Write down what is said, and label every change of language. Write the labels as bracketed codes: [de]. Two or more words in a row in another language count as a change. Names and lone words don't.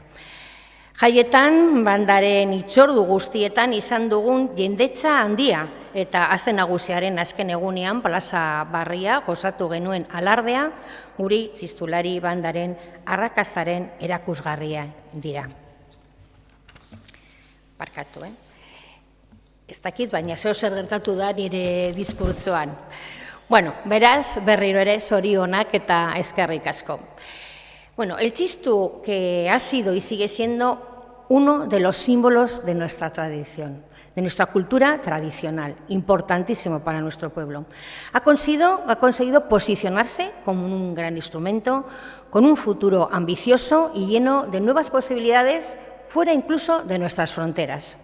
[eu] Jaietan, bandaren itzordu guztietan izan dugun jendetza handia eta Aste Nagusiaren azken egunean plaza barria gozatu genuen alardea guri txistulari bandaren arrakastaren erakusgarria dira. Barkatu, Ez dakit, baina zeo zer gertatu da nire diskurtzoan. Bueno, beraz, berriro ere zorionak eta eskerrik asko. Bueno, [es] el txistu que ha sido y sigue siendo uno de los símbolos de nuestra tradición, de nuestra cultura tradicional, importantísimo para nuestro pueblo. Ha conseguido posicionarse como un gran instrumento, con un futuro ambicioso y lleno de nuevas posibilidades fuera incluso de nuestras fronteras.